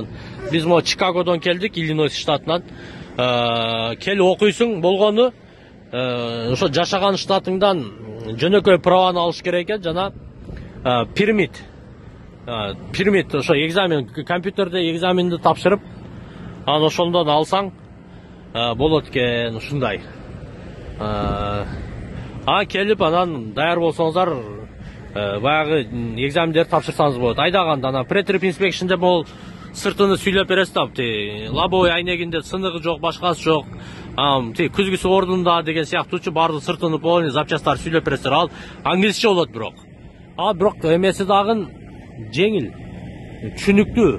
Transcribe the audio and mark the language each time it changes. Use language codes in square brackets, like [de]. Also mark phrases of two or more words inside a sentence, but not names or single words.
[ky] Биз мо Чикагодон келдик, Иллинойс штатынан. Келип окуйсуң болгону ошо жашаган штатыңдан жөнөкөй праваны алыш керек экен, жана пермит, ошо экзамен, компьютерде экзаменди тапшырып, анан ошондон алсаң болот экен, ушундай. Келип анан даяр болсоңуздар, баягы экзамендерди тапшырсаңыз болот. Айдаганда анан [en] pre-trip inspection [ky] деп ол сыртыны сүйлөп бересиз да, лобовой айнегинде сыныгы жок, башкасы жок. Күзгүсү ордунда деген сыяктуучу баардык сыртыны полный запчасттар сүйлөп бересиздер. Ал англисче болот бирок. Бирок эмеси дагы жеңил, түшүнүктүү.